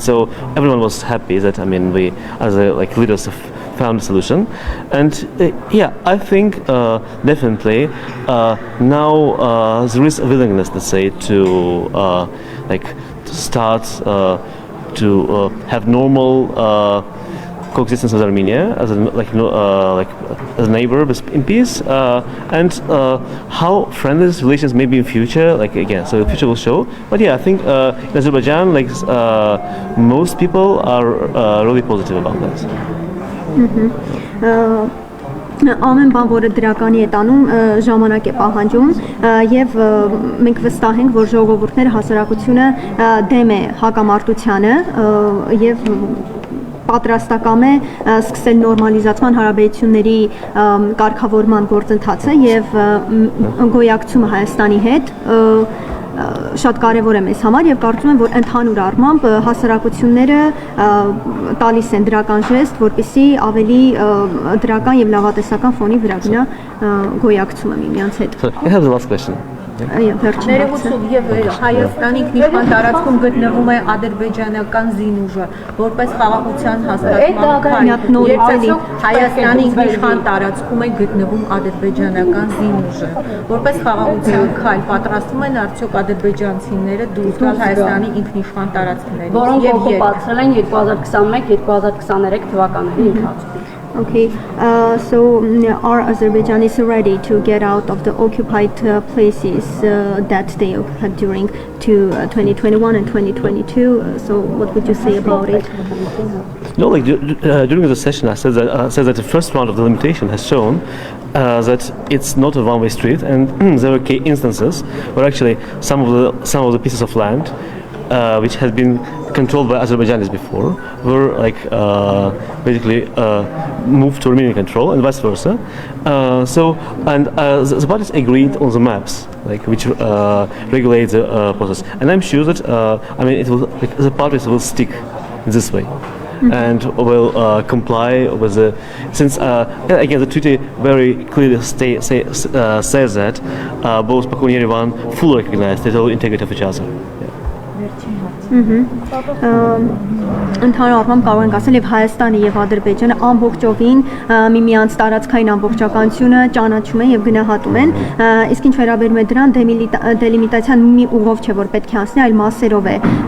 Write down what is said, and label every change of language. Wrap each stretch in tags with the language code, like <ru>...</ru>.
<en>So everyone was happy that, I mean, we as leaders found a solution, and yeah, I think definitely now there is a willingness, let's say, to to start to have normal coexistence with Armenia as as a neighbor in peace, and how friendly these relations may be in future, so the future will show. But yeah, I think in Azerbaijan, most people are really positive about that.</en> <hy>Ամեն բան, որը դրականի է տանում, ժամանակ է պահանջում եւ մենք վստահ ենք, որ ժողովուրդները հասարակությունը դեմ է հակամարտությանը եւ պատրաստակամ է սկսել նորմալիզացման հարաբերությունների կարգավորման գործընթացը եւ գոյակցումը Հայաստանի հետ շատ կարևոր է մեզ համար եւ կարծում եմ, որ ընդհանուր առմամբ հասարակությունները տալիս են դրական ժեստ, որպեսզի ավելի դրական եւ լավատեսական ֆոնի վրա գնա գոյակցումը միմյանց հետ։</hy> <en>I have the last question.</en> <hy>Ներողություն եւ Հայաստանի ինքնիշխան տարածքում գտնվում է ադրբեջանական զինուժը, որպես խաղաղության հաստատման քայլ։ Հայաստանի ինքնիշխան տարածքում է գտնվում ադրբեջանական զինուժը, որպես խաղաղության քայլ պատրաստվում են արդյոք ադրբեջանցիները դուրս գալ Հայաստանի ինքնիշխան տարածքներից որոնք օկուպացրել են 2021-2023 թվականների ընթացքում։</hy> <en>Okay, so are Azerbaijanis ready to get out of the occupied places that they occupied during 2021 and 2022? So what would you say about it? No, like during the session, I said that the first round of the limitation has shown that it's not a one-way street, and there were key instances where actually some of the pieces of land which had been controlled by Azerbaijanis before were like basically moved to Armenian control and vice versa. The parties agreed on the maps, like which regulate the process, and I'm sure that the parties will stick this way. And will comply with the since again the treaty very clearly says that both Baku and Yerevan fully recognize the territorial integrity of each other.</en> <hy>Ընդհանուր առմամբ կարող ենք ասել եւ Հայաստանը եւ Ադրբեջանը ամբողջովին միմյանց տարածքային ամբողջականությունը ճանաչում են եւ գնահատում են, իսկ ինչ վերաբերում է դրան դելիմիտացիան մի ուղով չէ որ պետք է անցնի, այլ մասերով է</hy>